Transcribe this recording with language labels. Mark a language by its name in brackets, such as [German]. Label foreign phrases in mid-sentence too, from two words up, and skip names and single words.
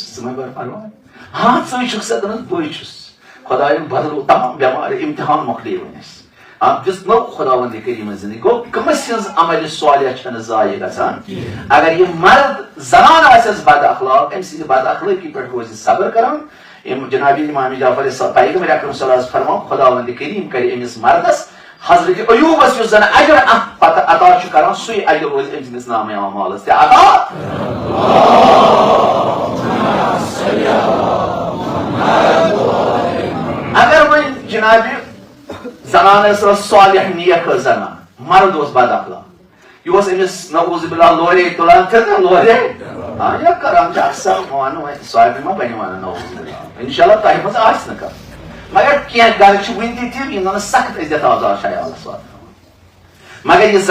[Kashmiri] ژٕ مہ بَر پرواے ہاں ژٕے چھُکھ سا دوٚپنس بٕے چھُس خۄداین بدلو تمام بٮ۪مارِ اِمتحان مۄکلے وۄنۍ اَسہِ دِژ نٔو خۄداوندِ کٔریٖمن زندگی گوٚو کٔمِس ہٕنٛز عملہِ صالح چھنہٕ ضایہِ گژھان اگر یہِ مرد زنان آسٮ۪س بد اخلاق أمۍ سٕنٛدِ بد اخلٲقی پٮ۪ٹھ روزِ صبر کران جناب امام جعفر پیغمبر اکرم [Arabic] صلی اللہ علیہ وسلم [Kashmiri] فرماو خۄداوندِ کٔریٖم کرِ أمِس مردس حضرت ایوٗبس یُس زن اجر اتھ پتہٕ عطا چھُ کران سُے اجر روزِ أمۍ سٕنٛدِس نامے اعمالس تہِ عطا اگر وۄنۍ جنابِ زنان ٲس صالح نیک ٲس زنان مرد اوس بد اخلاق یہِ اوس أمِس [Arabic] نعوذ باللہ [Kashmiri] لورے تُلان تہٕ لورے یا کران چھِ اکثر بہٕ وَنہٕ وۄنۍ سارنٕے ما بنہِ وَنان [Arabic] نعوذ باللہ انشاء اللہ [Kashmiri] تۄہہِ منٛز آسہِ نہٕ کانٛہہ مگر کینٛہہ گرٕ چھِ وُنہِ تہِ تِم یِم زن سخت عزت آزار چھِ عیالس واتناوان مگر یہِ